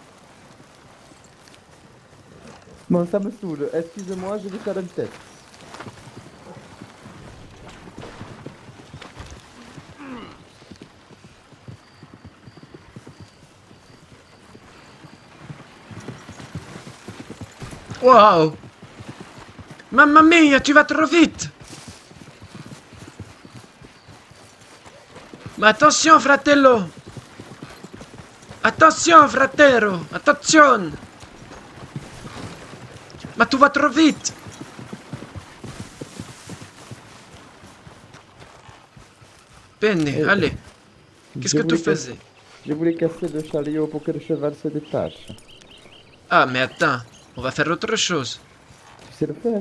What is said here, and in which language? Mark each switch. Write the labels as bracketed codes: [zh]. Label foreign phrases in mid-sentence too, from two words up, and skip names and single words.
[fr] Bon, ça me saoule. Excuse-moi, je vais faire un test. Waouh! [it] Mamma mia, [fr] tu vas trop vite! Ma attention, fratello! [it] Attention, fratello! Attenzione! [fr] Ma tu vas trop vite! Bene, allez. Qu'est-ce que tu faisais? Je voulais casser le chariot pour que le cheval se détache. Ah, mais attends, on va faire autre chose. Tu sais le faire?